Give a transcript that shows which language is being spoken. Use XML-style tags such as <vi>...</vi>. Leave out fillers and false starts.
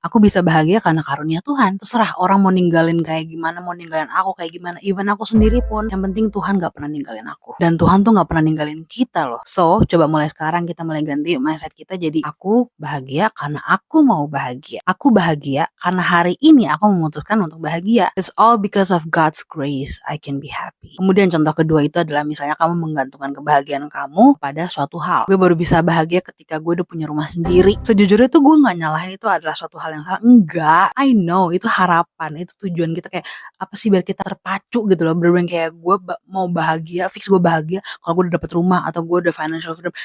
<id>Aku bisa bahagia karena karunia Tuhan. Terserah orang mau ninggalin kayak gimana, mau ninggalin aku kayak gimana, even aku sendiri pun, yang penting Tuhan gak pernah ninggalin aku. Dan Tuhan tuh gak pernah ninggalin kita loh. So, coba mulai sekarang kita mulai ganti mindset kita jadi aku bahagia karena aku mau bahagia. Aku bahagia karena hari ini aku memutuskan untuk bahagia.</id> <en>It's all because of God's grace I can be happy.</en> <id>Kemudian contoh kedua itu adalah misalnya kamu menggantungkan kebahagiaan kamu pada suatu hal. Gue baru bisa bahagia ketika gue udah punya rumah sendiri. Sejujurnya tuh gue gak nyalahin itu adalah suatu hal yang salah. Enggak,</id> <en>I know</en> <id>itu harapan, itu tujuan kita, kayak apa sih biar kita terpacu gitu loh. Bener-bener kayak gue mau bahagia, fix gue bahagia kalau gue udah dapet rumah atau gue udah financial freedom.</id>